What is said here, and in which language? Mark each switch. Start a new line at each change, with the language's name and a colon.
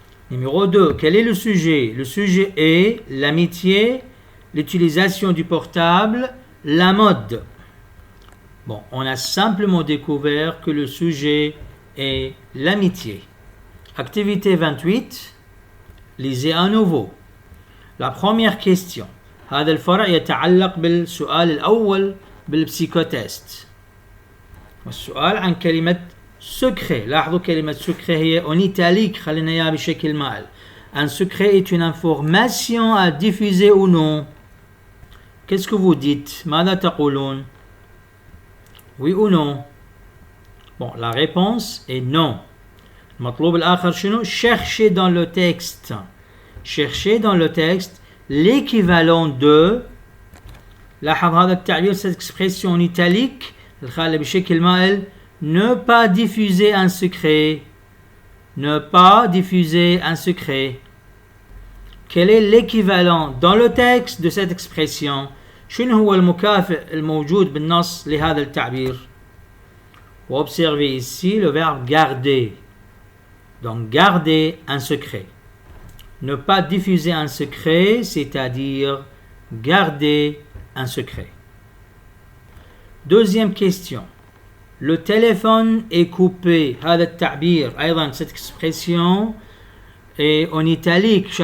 French: Numéro 2, quel est le sujet? Le sujet est l'amitié, l'utilisation du portable, la mode. Bon, on a simplement découvert que le sujet est l'amitié. Activité 28, lisez à nouveau. La première question.
Arabic: هذا الفرع يتعلق بالسؤال الأول بالبسيكوتست. والسؤال عن كلمة secret. لاحظوا كلمة secret هي
French: en italique،
Arabic: خلينا إياها بشكل مائل.
French: Un secret est une information à diffuser ou non. Qu'est-ce que vous dites?
Arabic: ماذا تقولون?
French: Oui ou non? Bon, la réponse est non.
Arabic: المطلوب الآخر شنو؟
French: chercher dans le texte. Chercher dans le texte l'équivalent de.
Arabic: لاحظ هذا التعبير،
French: cette expression en italique
Arabic: الخالة بشكل مائل
French: Ne pas diffuser un secret. Ne pas diffuser un secret. Quel est l'équivalent dans le texte de cette expression?
Arabic: شنو هو المكافئ الموجود بالنص لهذا التعبير؟
French: Observez ici le verbe garder. Donc garder un secret. Ne pas diffuser un secret, c'est-à-dire garder un secret. Deuxième question. Le téléphone est coupé.
Arabic: هذا التعبير أيضا
French: cette expression est en italique.